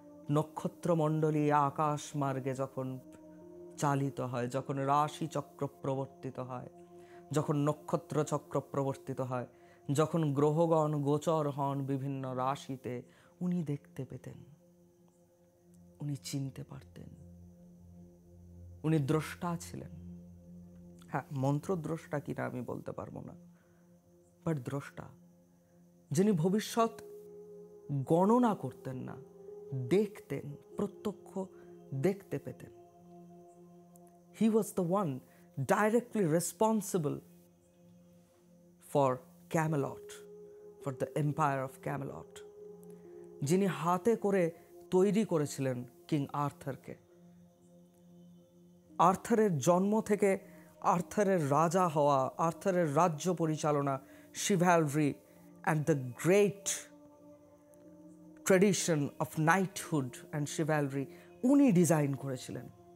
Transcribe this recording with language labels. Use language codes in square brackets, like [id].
[bn] নক্ষত্রমণ্ডলী আকাশ মার্গে যখন চালিত হয়, যখন রাশি চক্র প্রবর্তিত হয়, যখন নক্ষত্র চক্র প্রবর্তিত হয়, যখন গ্রহগণ গোচর হন বিভিন্ন রাশিতে, উনি দেখতে পেতেন, উনি চিনতে পারতেন, উনি দ্রষ্টা ছিলেন। হ্যাঁ, মন্ত্রদ্রষ্টা কিনা আমি বলতে পারবো না, বাট দ্রষ্টা, যিনি ভবিষ্যৎ গণনা করতেন না, দেখতেন, প্রত্যক্ষ দেখতে পেতেন। [en] He was the one directly responsible for Camelot, for the empire of Camelot, [bn] যিনি হাতে করে তৈরি করেছিলেন কিং আর্থারকে। আর্থারের জন্ম থেকে আর্থারের রাজা হওয়া, আর্থারের রাজ্য পরিচালনা, [en] chivalry and the great tradition of knighthood and chivalry [bn] উনি ডিজাইন করেছিলেন।